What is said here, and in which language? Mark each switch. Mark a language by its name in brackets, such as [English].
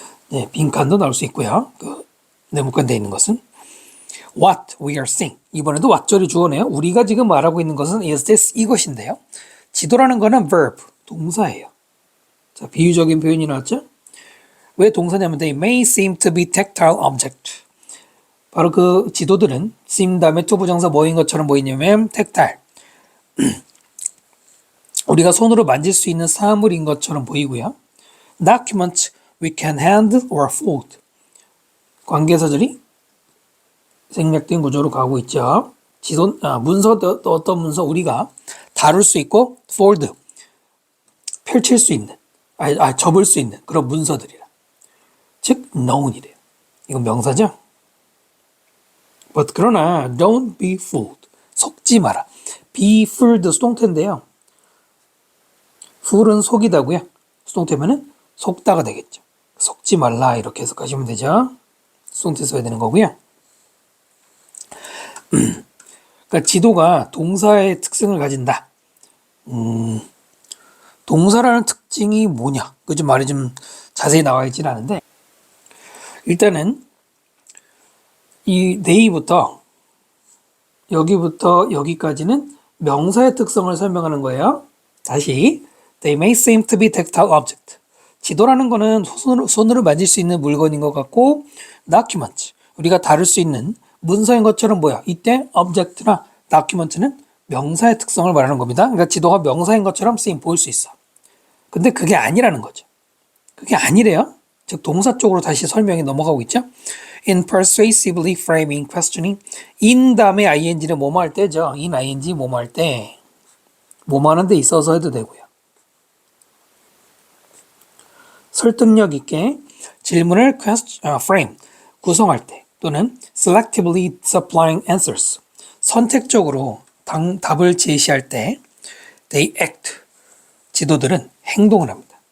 [Korean] 네, 빈칸도 나올 수 있고요. 그 네모칸 돼 있는 것은 [English] what we are seeing. [Korean] 이번에도 what절이 주어네요. 우리가 지금 말하고 있는 것은 [English] is this, [Korean] 이것인데요. 지도라는 거는 verb, 동사예요. 자, 비유적인 표현이 나왔죠? 왜 동사냐면 [English] they may seem to be tactile object. [Korean] 바로 그 지도들은 seem 다음에 to 부정사 뭐인 것처럼 보이냐면 tactile. 우리가 손으로 만질 수 있는 사물인 것처럼 보이고요. [English] document we can handle or fold. [Korean] 관계사절이 생략된 구조로 가고 있죠. 문서, 어떤 문서 우리가 다룰 수 있고 fold, 펼칠 수 있는, 접을 수 있는 그런 문서들이라. 즉 known이래요. 이건 명사죠. [English] But [Korean] 그러나 [English] don't be fooled. [Korean] 속지 마라. be fooled 수동태인데요. fool은 속이다고요. 수동태면은 속다가 되겠죠. 속지 말라 이렇게 해석하시면 되죠. 수동태 써야 되는 거고요. 그러니까 지도가 동사의 특성을 가진다. 동사라는 특징이 뭐냐? 그 좀 말이 좀 자세히 나와 있진 않은데 일단은 이 they부터 여기부터 여기까지는 명사의 특성을 설명하는 거예요. 다시 [English] they may seem to be tactile object. [Korean] 지도라는 거는 손으로 만질 수 있는 물건인 것 같고 document, 우리가 다룰 수 있는 문서인 것처럼 보여. 이때 object나 document는 명사의 특성을 말하는 겁니다. 그러니까 지도가 명사인 것처럼 쓰임 보일 수 있어. 근데 그게 아니라는 거죠. 그게 아니래요. 즉 동사 쪽으로 다시 설명이 넘어가고 있죠. [English] In persuasively framing questioning, in [Korean] 다음에 ing는 뭐뭐 할 때죠. in ing 뭐뭐 할 때, 뭐뭐 하는 데 있어서 해도 되고요. 설득력 있게 질문을 frame, 구성할 때 또는 [English] selectively supplying answers, [Korean] 선택적으로 답을 제시할 때 [English] they act, [Korean] 지도들은 행동을 합니다.